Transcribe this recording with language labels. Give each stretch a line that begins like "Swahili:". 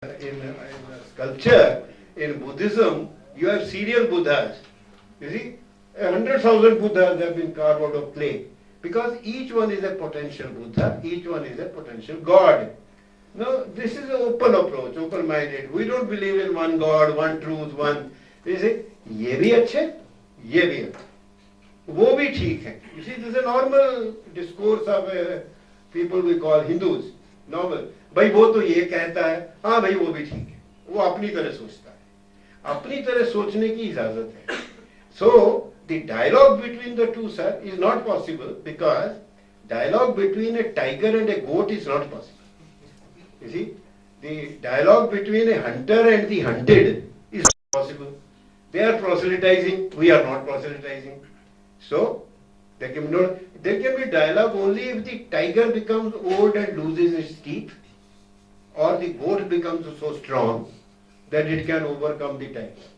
English: in sculpture, in Buddhism, you have serial Buddhas. You see, 100,000 Buddhas have been carved out of clay because each one is a potential Buddha, each one is a potential God. Now, this is an open approach, open-minded. We don't believe in one God, one truth, one.
Hindi: We say, ये भी अच्छे, ये भी अच्छे, वो भी ठीक है.
English: You see, this is a normal discourse of people we call Hindus. Normal.
Hindi: भाई वो तो ये कहता है, हाँ भाई वो भी ठीक है. वो अपनी तरह सोचता है. अपनी तरह सोचने की इजाजत है.
English: So, the dialogue between the two, sir, is not possible because dialogue between a tiger and a goat is not possible. You see, the dialogue between a hunter and the hunted is not possible. They are proselytizing, we are not proselytizing. So, there can be dialogue only if the tiger becomes old and loses its teeth, or the goat becomes so strong that it can overcome the tiger.